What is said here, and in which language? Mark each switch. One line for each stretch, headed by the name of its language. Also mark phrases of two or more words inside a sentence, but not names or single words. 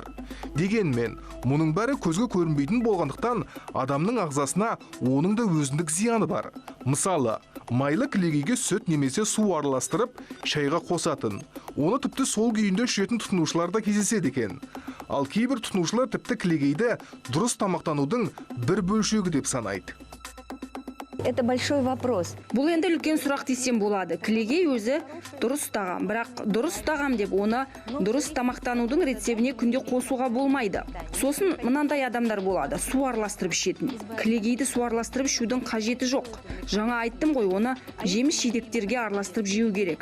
Kazakh: Дегенмен, мұның бәрі көзге көрінбейтін болғандықтан адамның ағзасына оның да өзіндік зияны бар. Мысалы, майлы кілегейге сүт немесе су араластырып, шайға қосатын. Оны тіпті сол күйінде ішетін тұтынушылар да кездеседі екен. Ал кейбір тұтынушылар тіпті кілегейді дұрыс тамақтанудың бір бөлшегі деп санайды.
Russian: Это большой вопрос.
Kazakh: Бұл енді үлкен сұрақ десем болады. Кілегей өзі дұрыс тағам, бірақ дұрыс тағам деп оны дұрыс тамақтанудың рецептіне күнде қосуға болмайды. Сосын мынандай адамдар болады, су араластырып ішетін. Кілегейді су араластырып ішудің қажеті жоқ. Жаңа айттым ғой, оны жеміс жидектерге араластырып жеу керек.